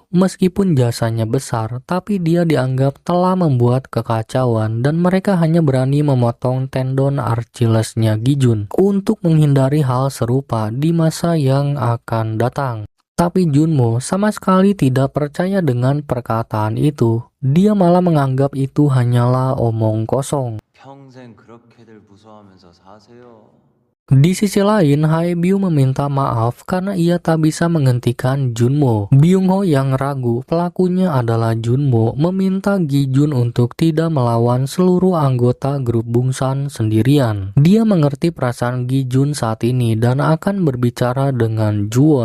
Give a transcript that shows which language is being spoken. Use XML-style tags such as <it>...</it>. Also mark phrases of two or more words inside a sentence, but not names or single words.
<id>Meskipun jasanya besar, tapi dia dianggap telah membuat kekacauan dan mereka hanya berani memotong tendon Achillesnya Gi-jun untuk menghindari hal serupa di masa yang akan datang. Tapi Junmo sama sekali tidak percaya dengan perkataan itu. Dia malah menganggap itu hanyalah omong kosong.</id> <ko>평생 그렇게들 무서워하면서 사세요.</ko> <id>Di sisi lain, Haebyu meminta maaf karena ia tak bisa menghentikan Junmo. Byung-ho yang ragu pelakunya adalah Junmo meminta Gi-jun untuk tidak melawan seluruh anggota grup Bongsan sendirian. Dia mengerti perasaan Gi-jun saat ini dan akan berbicara dengan Juwon.</id>